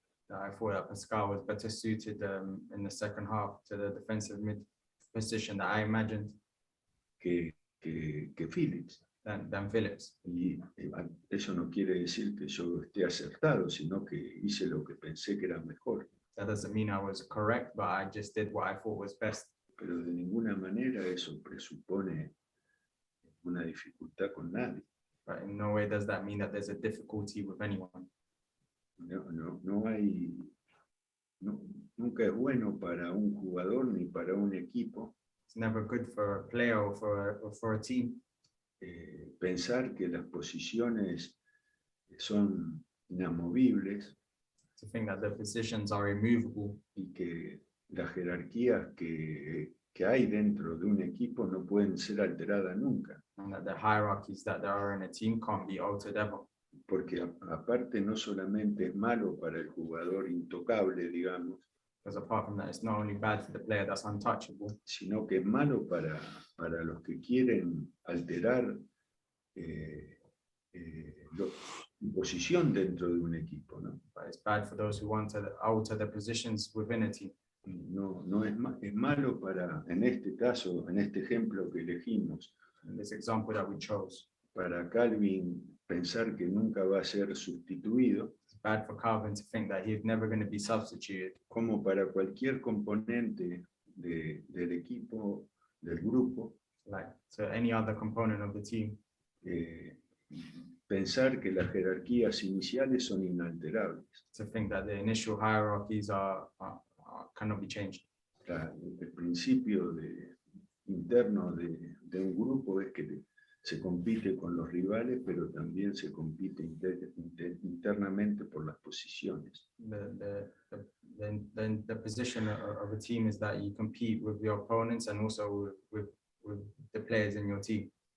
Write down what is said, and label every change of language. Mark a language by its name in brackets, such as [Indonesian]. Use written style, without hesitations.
[English] that I thought that Pascal was better suited in the second half to the defensive mid position that I imagined [Spanish] que Phillips. [English] Than Phillips. [Spanish] Y eso no quiere decir que yo esté acertado, sino que hice lo que pensé que era mejor. [English] That doesn't mean I was correct, but I just did what I thought was best. [Spanish] Pero de ninguna manera eso presupone una dificultad con nadie. [English] But in no way does that mean that there's a difficulty with anyone. [Spanish] No hay, nunca es bueno para un jugador ni para un equipo. [English] It's never good for a player or for a team. [Spanish] Pensar que las posiciones son inamovibles. [English] To think that the positions are immovable. [Spanish] Y que las jerarquías que hay dentro de un equipo no pueden ser alteradas nunca. [English] And that the hierarchies that there are in a team can't be altered ever. [Spanish] Porque aparte no solamente es malo para el jugador intocable, digamos, [English] Because apart from that, it's not only bad for the player that's untouchable, [Spanish] sino que es malo para los que quieren alterar su posición dentro de un equipo, ¿no? [English] but it's bad for those who want to alter the positions within a team. [Spanish] No es malo para, en este caso, en este ejemplo que elegimos, [English] In this example that we chose, [Spanish] para Calvin pensar que nunca va a ser sustituido, [English] it's bad for Calvin to think that he's never going to be substituted. [Spanish] como para cualquier componente del equipo, del grupo, [English] Like to any other component of the team, [Spanish] pensar que las jerarquías iniciales son inalterables. [English] to think that the initial hierarchies cannot be changed. [Spanish] El principio interno de un grupo es que se compite con los rivales, pero también se compite internamente por las posiciones. [English] The position of a team is that you compete with your opponents and also with the players in your team.